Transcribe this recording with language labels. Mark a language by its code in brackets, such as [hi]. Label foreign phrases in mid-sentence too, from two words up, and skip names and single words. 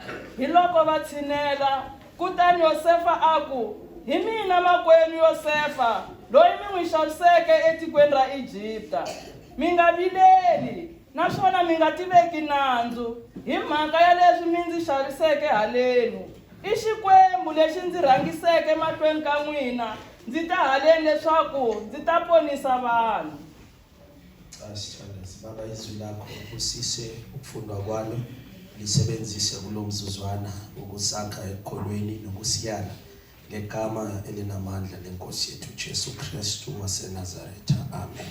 [ts] Hi loko va tshinela, kutani Yosefa aku, hi mina makwenu Yosefa, loyi mi n'wi xaviseke etikweni ra Egipta. Mi nga vileli, naswona mi nga tiveki nandzu hi mhaka ya leswi mi ndzi xaviseke haleni. I Xikwembu lexi ndzi rhangiseke mahlweni ka n'wina, ndzi ta haleni leswaku ndzi ta ponisa vanhu. [zu] Asithandaze baba, izwi lakho usise ukufundwa kwalo lisebenzise kulomzuzwana ukusakha ekholweni nokusiyana ngegama elinamandla lenkosi yethu Jesu Kristu waseNazaretha. Amen.